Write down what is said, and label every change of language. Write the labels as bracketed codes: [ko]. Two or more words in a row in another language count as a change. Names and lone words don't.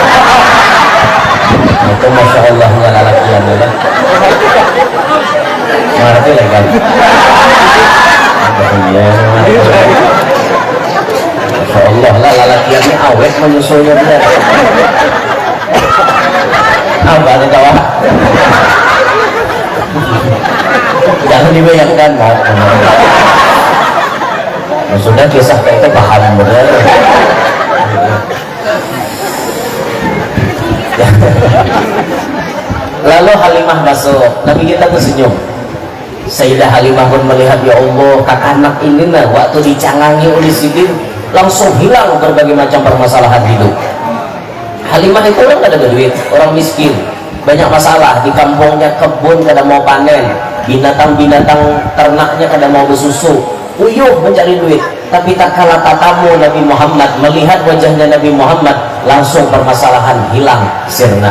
[bjn] Itu [ar] ما شاء الله [bjn] nggak lalakian ya. [id] Ngerti lah kan? [ar] ما شاء الله [bjn] lah lalakiannya awet menyusulnya dia. [id] Apa ada tawa? Jangan dibayangkan mau. sudah kisah kayak itu paham bener. Lalu Halimah masuk, Nabi kita tersenyum. [bjn] Sayyidah Halimah pun melihat, [ar] يا الله, [bjn] kakak anak ini nah waktu dicangangi oleh Sidin langsung hilang berbagai macam permasalahan hidup. [id] Halimah itu orang gak ada duit, orang miskin, banyak masalah di kampungnya, kebun kada mau panen, binatang-binatang ternaknya kada mau bersusu, uyuh mencari duit. [bjn] Tapi tak kalah tatamu Nabi Muhammad, melihat wajahnya Nabi Muhammad, langsung permasalahan hilang sirna.